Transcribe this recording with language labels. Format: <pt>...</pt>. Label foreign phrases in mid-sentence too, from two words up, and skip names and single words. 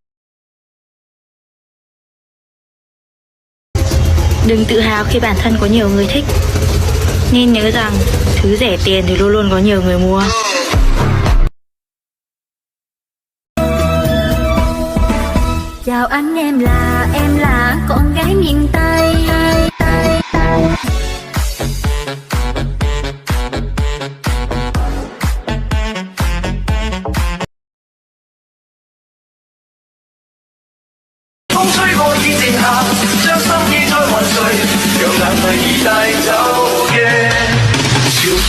<vi>Đừng tự hào khi bản thân có nhiều người thích. Nên nhớ rằng thứ rẻ tiền thì luôn luôn có nhiều người mua. Chào anh, em là con gái miền Tây.</vi> <yue>風吹過已靜下，將心意再還誰？讓眼淚已帶走嘅。</yue>